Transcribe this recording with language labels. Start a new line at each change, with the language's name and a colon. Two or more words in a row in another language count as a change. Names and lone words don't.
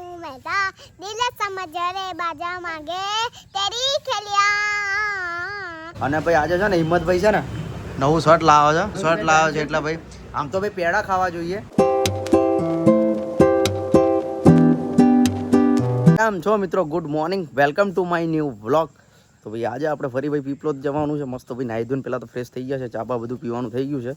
Hindi: मैं तो दिल समझ रे बाजा मांगे तेरी खेलिया।
Gujarati: અને ભાઈ આજે છે ને હિંમતભાઈ છે ને નવું શર્ટ લાવે છે એટલે ભાઈ આમ તો ભાઈ પેડા ખાવા જોઈએ. કેમ છો મિત્રો?
English: good morning, welcome to my new vlog.
Gujarati: તો ભાઈ આજે આપણે ફરી ભાઈ પીપલોદ જવાનું છે. મસ્ત ભાઈ નાહી ધોઈને પહેલાં તો ફ્રેશ થઈ ગયા છે, ચા બધું પીવાનું થઈ ગયું છે.